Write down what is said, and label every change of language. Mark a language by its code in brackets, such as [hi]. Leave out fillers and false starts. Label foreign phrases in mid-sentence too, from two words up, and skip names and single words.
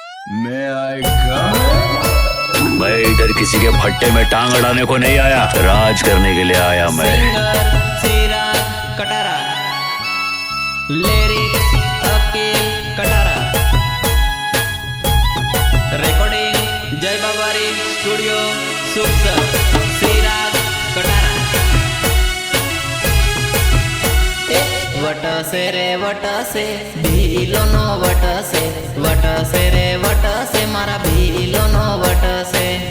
[hi] मैं आएगा। मैं इधर किसी के भट्टे में टांग अड़ाने को नहीं आया, राज करने के लिए आया मैं। सिराज कटारा, लिरिक्स अकील कटारा, रिकॉर्डिंग जय बाबारी स्टूडियो सुखसर, सिराज कटारा। [bhb] वटसे रे वटसे भीलो नो वटसे रे वटसे मारा भीलो नो वटसे।